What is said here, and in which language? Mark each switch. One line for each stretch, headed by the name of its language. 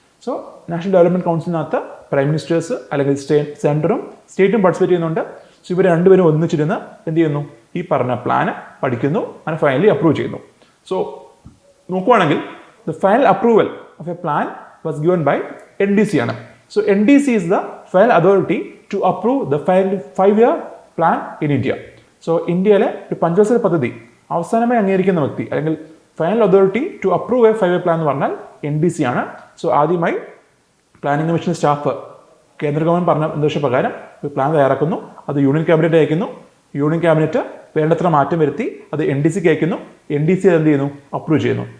Malayalam: So national development കൗൺസിലിനകത്ത് prime ministers അല്ലെങ്കിൽ സെൻറ്ററും സ്റ്റേറ്റും participate ചെയ്യുന്നുണ്ട്. So ഇവർ രണ്ടുപേരും ഒന്നിച്ചിരുന്ന് എന്ത് ചെയ്യുന്നു? ഈ പറഞ്ഞ പ്ലാന് പഠിക്കുന്നു, അങ്ങനെ ഫൈനലി അപ്രൂവ് ചെയ്യുന്നു. സോ നോക്കുവാണെങ്കിൽ
English: The final approval of a plan was given by NDC ആണ്. So NDC is the final authority to approve the final 5-year plan in India.
Malayalam: So ഇന്ത്യയിലെ ഒരു പഞ്ചവത്സര പദ്ധതി അവസാനമായി അംഗീകരിക്കുന്ന വ്യക്തി അല്ലെങ്കിൽ
English: final authority to approve a 5-year plan
Malayalam: എന്ന് പറഞ്ഞാൽ NDC ആണ്. സോ ആദ്യമായി പ്ലാനിംഗ് കമ്മീഷൻ സ്റ്റാഫ് കേന്ദ്ര ഗവൺമെൻറ് പറഞ്ഞ നിർദ്ദേശപ്രകാരം ഒരു പ്ലാൻ തയ്യാറാക്കുന്നു, അത് യൂണിയൻ ക്യാബിനറ്റ് അയക്കുന്നു. യൂണിയൻ ക്യാബിനറ്റ് വേണ്ടത്ര മാറ്റം വരുത്തി അത് NDCക്ക് അയക്കുന്നു. NDC അത് എന്ത് ചെയ്യുന്നു? അപ്രൂവ് ചെയ്യുന്നു.